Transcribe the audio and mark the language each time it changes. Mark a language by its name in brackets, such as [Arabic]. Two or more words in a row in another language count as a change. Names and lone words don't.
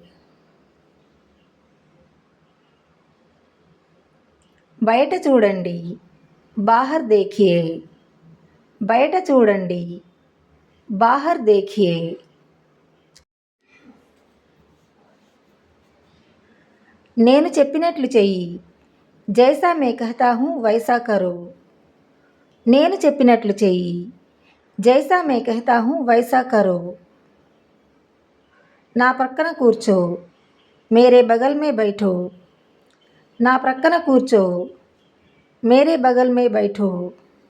[Telugu] బయట చూడండి, [Hindi] बाहर देखिये. [Telugu] బయట చూడండి, [Hindi] बाहर देखिये. [Telugu] నేను చెప్పినట్లు చెయ్యి. [Hindi] जैसा मैं कहता हूँ वैसा करो. [Telugu] నేను చెప్పినట్లు చెయ్యి. [Hindi] जैसा मैं कहता हूँ वैसा करो. [Telugu] నా ప్రక్కన కూర్చో, [Hindi] मेरे बगल में बैठो. [Telugu] నా ప్రక్కన కూర్చో, [Hindi] मेरे बगल में बैठो.